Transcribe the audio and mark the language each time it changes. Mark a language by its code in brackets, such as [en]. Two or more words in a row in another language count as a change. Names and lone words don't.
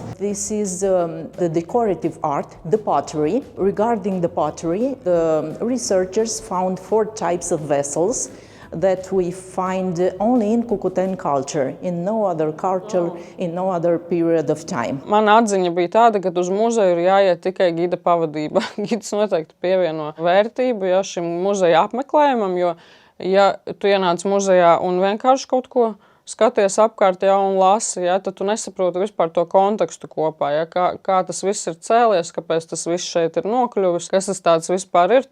[en] This is the decorative art, the pottery. Regarding the pottery, the researchers found 4 types of vessels that we find only in Cucuteni culture, in no other culture, in no other period of time. [lv] Mana atziņa bija tāda, ka uz muzeju ir jāiet tikai gida pavadība. Gids noteikti pievieno vērtību šim muzeja apmeklējumam, jo, ja tu ienāc muzejā un vienkārši kaut ko skaties apkārt un lasi, tad tu nesaproti vispār to kontekstu kopā, kā tas viss ir cēlies, kāpēc tas viss šeit ir nokļuvis, kas tas tāds vispār ir.